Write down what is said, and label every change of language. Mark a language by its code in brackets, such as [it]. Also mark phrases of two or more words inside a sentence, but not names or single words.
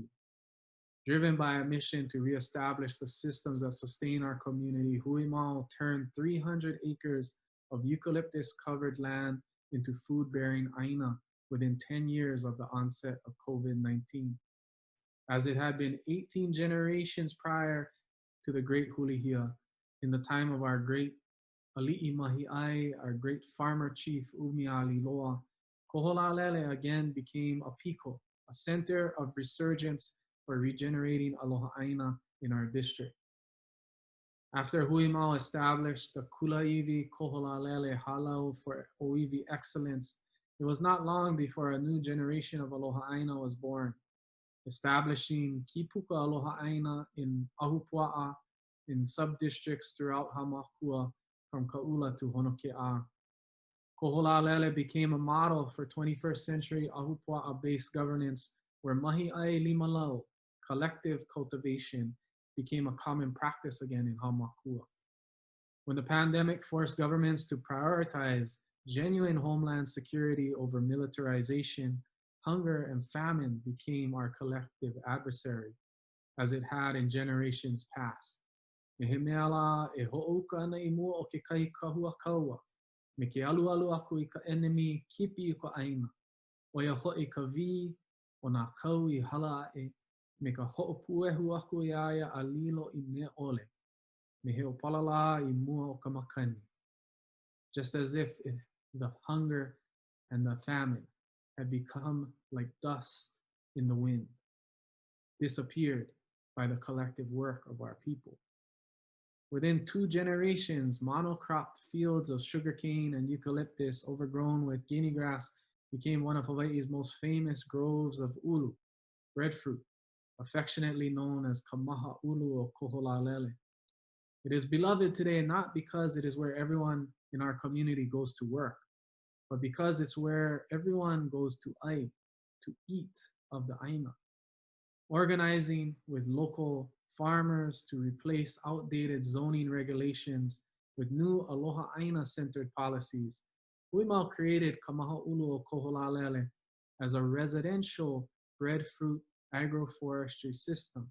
[en] Driven by a mission to reestablish the systems that sustain our community, huiMAU turned 300 acres of eucalyptus-covered land into food-bearing ʻāina within 10 years of the onset of COVID-19. As it had been 18 generations prior to the great Hulihia, in the time of our great [haw] ʻaliʻi mahiʻai, [en] our great farmer chief Umialiloa, Koholalele again became a piko, a center of resurgence for regenerating [haw] aloha ʻāina [en] in our district. After huiMAU established the ʻŌlili Koholalele halau for ʻŌiwi excellence, it was not long before a new generation of [haw] aloha ʻāina [en] was born, establishing [haw] kipuka aloha ʻāina [en] in Ahupua'a in sub-districts throughout Hāmākua from Ka'ula to Honoke'a. Koholalele became a model for 21st century Ahupua'a-based governance where [haw] mahiʻai limalau, [en] collective cultivation, became a common practice again in Hāmākua. When the pandemic forced governments to prioritize genuine homeland security over militarization, hunger and famine became our collective adversary, as it had in generations past. [haw] Me he mea la e ho'ouka ana I mua o ke kahi kahua kaua, me ke alualu aku I ka enemy kipi I ka ʻāina, o ia ho'i ka vi o nā kau I hala a'e, me ka ho'opuehu aku ia ia a lilo I mea ole, me he opalala I mua o ka makani. [en] Just as if the hunger and the famine had become like dust in the wind, disappeared by the collective work of our people. Within 2 generations, monocropped fields of sugarcane and eucalyptus overgrown with guinea grass became one of Hawaii's most famous groves of ulu, breadfruit, affectionately known as kamaha ulu o Koholalele. It is beloved today not because it is where everyone in our community goes to work, but because it's where everyone goes to ai, to eat of the ʻāina. Organizing with local farmers to replace outdated zoning regulations with new [haw] aloha ʻāina [en] centered policies, huiMAU created Kamaha Ulu o Koholalele as a residential breadfruit agroforestry system.